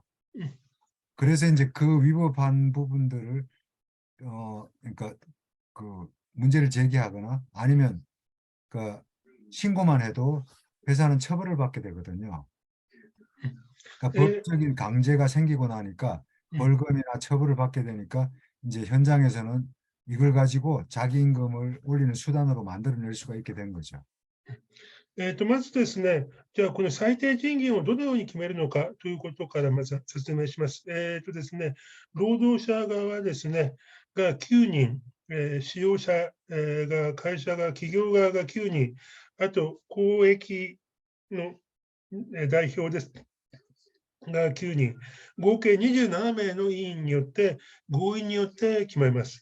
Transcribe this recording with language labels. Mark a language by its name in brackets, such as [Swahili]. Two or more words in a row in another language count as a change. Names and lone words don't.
[Korean] 그래서 이제 그 위법한 부분들을 그러니까 그 문제를 제기하거나 아니면 그 신고만 해도 회사는 처벌을 받게 되거든요. 그러니까 법적인 강제가 생기고 나니까 벌금이나 처벌을 받게 되니까 이제 현장에서는 이걸 가지고 자기 임금을 올리는 수단으로 만들어낼 수가 있게 된 거죠. [Japanese] まずですね、じゃあこの最低賃金をどのように決めるのかということからまず説明します。ですね、労働者側ですね、が9人、使用者が会社が企業側が9人、あと公益の代表ですが9人、合計27名の委員によって合意によって決まります。